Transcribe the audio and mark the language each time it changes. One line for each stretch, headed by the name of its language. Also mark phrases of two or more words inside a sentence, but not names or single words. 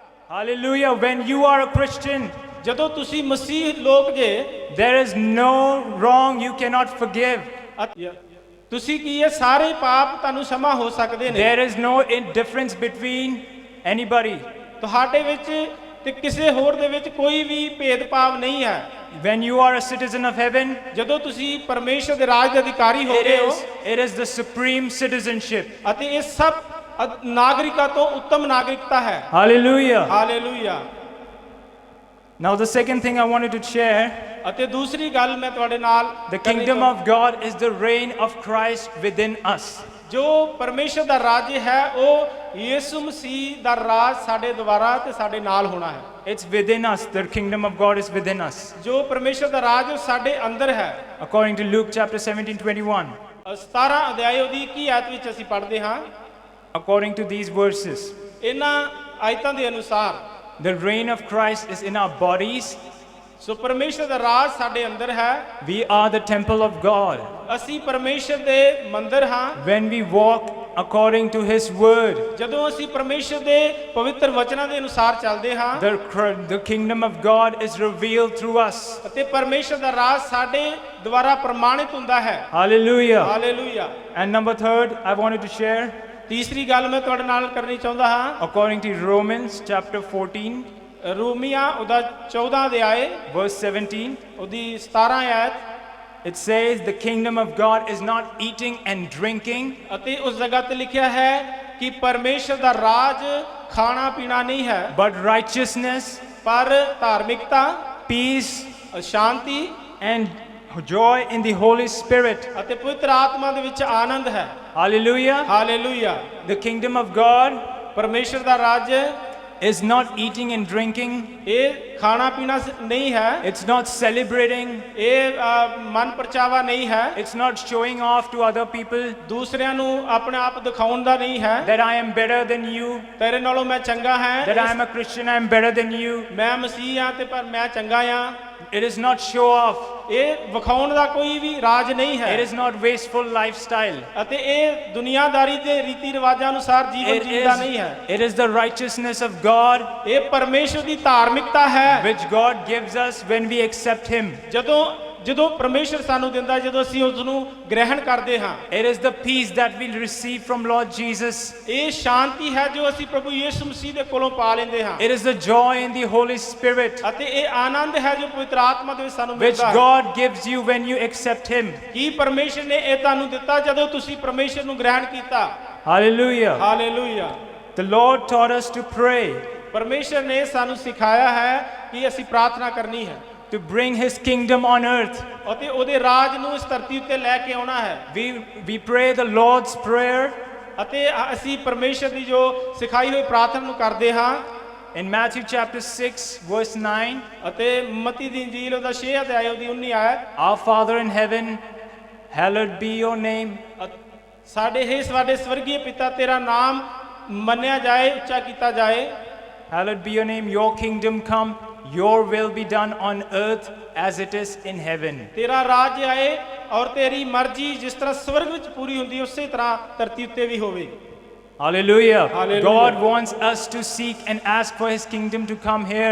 English: Hallelujah. When you are a Christian,
Punjabi: ਜਦੋਂ ਤੁਸੀਂ ਮਸੀਹ ਲੋਕ ਜੇ
English: there is no wrong you cannot forgive.
Punjabi: ਤੁਸੀਂ ਕੀ ਹੈ ਸਾਰੇ ਪਾਪ ਤੁਹਾਨੂੰ ਸਮਾਂ ਹੋ ਸਕਦੇ ਨੇ
English: There is no difference between anybody.
Punjabi: ਤੁਹਾਡੇ ਵਿੱਚ ਤੇ ਕਿਸੇ ਹੋਰ ਦੇ ਵਿੱਚ ਕੋਈ ਵੀ ਭੇਦਭਾਵ ਨਹੀਂ ਹੈ
English: When you are a citizen of heaven,
Punjabi: ਜਦੋਂ ਤੁਸੀਂ ਪਰਮੇਸ਼ਰ ਦੇ ਰਾਜ ਦੇ ਅਧਿਕਾਰੀ ਹੋ ਗਏ ਹੋ
English: it is the supreme citizenship.
Punjabi: ਅਤੇ ਇਹ ਸਭ ਨਾਗਰਿਕਾਂ ਤੋਂ ਉੱਤਮ ਨਾਗਰਿਕਤਾ ਹੈ
English: Hallelujah.
Punjabi: ਹਾਲੇਲੂਇਆ
English: Now the second thing I wanted to share,
Punjabi: ਅਤੇ ਦੂਸਰੀ ਗੱਲ ਮੈਂ ਤੁਹਾਡੇ ਨਾਲ
English: the kingdom of God is the reign of Christ within us.
Punjabi: ਜੋ ਪਰਮੇਸ਼ਰ ਦਾ ਰਾਜ ਹੈ ਉਹ ਯਿਸੂ ਮਸੀਹ ਦਾ ਰਾਜ ਸਾਡੇ ਦੁਆਰਾ ਤੇ ਸਾਡੇ ਨਾਲ ਹੋਣਾ ਹੈ
English: It's within us. The kingdom of God is within us.
Punjabi: ਜੋ ਪਰਮੇਸ਼ਰ ਦਾ ਰਾਜ ਉਹ ਸਾਡੇ ਅੰਦਰ ਹੈ
English: According to Luke chapter 17:21.
Punjabi: 17 ਅਧਿਆਇ ਉਹਦੀ 21 ਆਇਤ ਵਿੱਚ ਅਸੀਂ ਪੜ੍ਹਦੇ ਹਾਂ
English: According to these verses,
Punjabi: ਇਹਨਾਂ ਆਇਤਾਂ ਦੇ ਅਨੁਸਾਰ
English: the reign of Christ is in our bodies.
Punjabi: ਸੋ ਪਰਮੇਸ਼ਰ ਦਾ ਰਾਜ ਸਾਡੇ ਅੰਦਰ ਹੈ
English: We are the temple of God.
Punjabi: ਅਸੀਂ ਪਰਮੇਸ਼ਰ ਦੇ ਮੰਦਰ ਹਾਂ
English: When we walk according to His word,
Punjabi: ਜਦੋਂ ਅਸੀਂ ਪਰਮੇਸ਼ਰ ਦੇ ਪਵਿੱਤਰ ਵਚਨਾਂ ਦੇ ਅਨੁਸਾਰ ਚੱਲਦੇ ਹਾਂ
English: the kingdom of God is revealed through us.
Punjabi: ਅਤੇ ਪਰਮੇਸ਼ਰ ਦਾ ਰਾਜ ਸਾਡੇ ਦੁਆਰਾ ਪ੍ਰਮਾਣਿਤ ਹੁੰਦਾ ਹੈ
English: Hallelujah.
Punjabi: ਹਾਲੇਲੂਇਆ
English: And number third, I wanted to share,
Punjabi: ਤੀਸਰੀ ਗੱਲ ਮੈਂ ਤੁਹਾਡੇ ਨਾਲ ਕਰਨੀ ਚਾਹੁੰਦਾ ਹਾਂ
English: according to Romans chapter 14,
Punjabi: ਰੋਮੀਆਂ ਉਹਦਾ 14 ਅਧਿਆਇ
English: verse 17.
Punjabi: ਉਹਦੀ 17 ਆਇਤ
English: It says the kingdom of God is not eating and drinking,
Punjabi: ਅਤੇ ਉਸ ਜਗ੍ਹਾ ਤੇ ਲਿਖਿਆ ਹੈ ਕਿ ਪਰਮੇਸ਼ਰ ਦਾ ਰਾਜ ਖਾਣਾ ਪੀਣਾ ਨਹੀਂ ਹੈ
English: but righteousness,
Punjabi: ਪਰ ਧਾਰਮਿਕਤਾ
English: peace,
Punjabi: ਸ਼ਾਂਤੀ
English: and joy in the Holy Spirit.
Punjabi: ਅਤੇ ਪਵਿੱਤਰ ਆਤਮਾ ਦੇ ਵਿੱਚ ਆਨੰਦ ਹੈ
English: Hallelujah.
Punjabi: ਹਾਲੇਲੂਇਆ
English: The kingdom of God
Punjabi: ਪਰਮੇਸ਼ਰ ਦਾ ਰਾਜ
English: is not eating and drinking.
Punjabi: ਇਹ ਖਾਣਾ ਪੀਣਾ ਨਹੀਂ ਹੈ
English: It's not celebrating.
Punjabi: ਇਹ ਮਨ ਪਰਚਾਵਾ ਨਹੀਂ ਹੈ
English: It's not showing off to other people
Punjabi: ਦੂਸਰਿਆਂ ਨੂੰ ਆਪਣੇ ਆਪ ਦਿਖਾਉਣ ਦਾ ਨਹੀਂ ਹੈ
English: that I am better than you,
Punjabi: ਤੇਰੇ ਨਾਲੋਂ ਮੈਂ ਚੰਗਾ ਹਾਂ
English: that I am a Christian, I am better than you.
Punjabi: ਮੈਂ ਮਸੀਹ ਹਾਂ ਤੇ ਪਰ ਮੈਂ ਚੰਗਾ ਹਾਂ
English: It is not show off.
Punjabi: ਇਹ ਵਿਖਾਉਣ ਦਾ ਕੋਈ ਵੀ ਰਾਜ ਨਹੀਂ ਹੈ
English: It is not wasteful lifestyle.
Punjabi: ਅਤੇ ਇਹ ਦੁਨੀਆਦਾਰੀ ਦੇ ਰੀਤੀ ਰਿਵਾਜਾਂ ਅਨੁਸਾਰ ਜੀਵਨ ਜੀਦਾ ਨਹੀਂ ਹੈ
English: It is the righteousness of God
Punjabi: ਇਹ ਪਰਮੇਸ਼ਰ ਦੀ ਧਾਰਮਿਕਤਾ ਹੈ
English: which God gives us when we accept Him.
Punjabi: ਜਦੋਂ ਪਰਮੇਸ਼ਰ ਸਾਨੂੰ ਦਿੰਦਾ ਜਦੋਂ ਅਸੀਂ ਉਸ ਨੂੰ ਗ੍ਰਹਿਣ ਕਰਦੇ ਹਾਂ
English: It is the peace that we receive from Lord Jesus.
Punjabi: ਇਹ ਸ਼ਾਂਤੀ ਹੈ ਜੋ ਅਸੀਂ ਪ੍ਰਭੂ ਯਿਸੂ ਮਸੀਹ ਦੇ ਕੋਲੋਂ ਪਾ ਲੈਂਦੇ ਹਾਂ
English: It is the joy in the Holy Spirit
Punjabi: ਅਤੇ ਇਹ ਆਨੰਦ ਹੈ ਜੋ ਪਵਿੱਤਰ ਆਤਮਾ ਦੇ ਵਿੱਚ ਸਾਨੂੰ
English: which
Punjabi: ਮਿਲਦਾ ਹੈ
English: God gives you when you accept Him.
Punjabi: ਕੀ ਪਰਮੇਸ਼ਰ ਨੇ ਇਹ ਤੁਹਾਨੂੰ ਦਿੱਤਾ ਜਦੋਂ ਤੁਸੀਂ ਪਰਮੇਸ਼ਰ ਨੂੰ ਗ੍ਰਹਿਣ ਕੀਤਾ
English: Hallelujah.
Punjabi: ਹਾਲੇਲੂਇਆ
English: The Lord taught us to pray,
Punjabi: ਪਰਮੇਸ਼ਰ ਨੇ ਸਾਨੂੰ ਸਿਖਾਇਆ ਹੈ ਕਿ ਅਸੀਂ ਪ੍ਰਾਰਥਨਾ ਕਰਨੀ ਹੈ
English: to bring His kingdom on earth.
Punjabi: ਅਤੇ ਉਹਦੇ ਰਾਜ ਨੂੰ ਇਸ ਧਰਤੀ ਉੱਤੇ ਲੈ ਕੇ ਆਉਣਾ ਹੈ
English: We pray the Lord's Prayer
Punjabi: ਅਤੇ ਅਸੀਂ ਪਰਮੇਸ਼ਰ ਦੀ ਜੋ ਸਿਖਾਈ ਹੋਈ ਪ੍ਰਾਰਥਨਾ ਨੂੰ ਕਰਦੇ ਹਾਂ
English: in Matthew chapter 6 verse 9.
Punjabi: ਅਤੇ ਮਤੀ ਦੀ ਇੰਜੀਲ ਉਹਦਾ 6 ਅਧਿਆਇ ਉਹਦੀ 19 ਆਇਤ
English: Our Father in heaven, hallowed be your name.
Punjabi: ਸਾਡੇ ਸਵਰਗੀ ਪਿਤਾ ਤੇਰਾ ਨਾਮ ਮੰਨਿਆ ਜਾਏ ਉੱਚਾ ਕੀਤਾ ਜਾਏ
English: Hallowed be your name, your kingdom come, your will be done on earth as it is in heaven.
Punjabi: ਤੇਰਾ ਰਾਜ ਆਏ ਔਰ ਤੇਰੀ ਮਰਜ਼ੀ ਜਿਸ ਤਰ੍ਹਾਂ ਸਵਰਗ ਵਿੱਚ ਪੂਰੀ ਹੁੰਦੀ ਉਸੇ ਤਰ੍ਹਾਂ ਧਰਤੀ ਉੱਤੇ ਵੀ ਹੋਵੇ
English: Hallelujah. Hallelujah. God wants us to seek and ask for His kingdom to come here.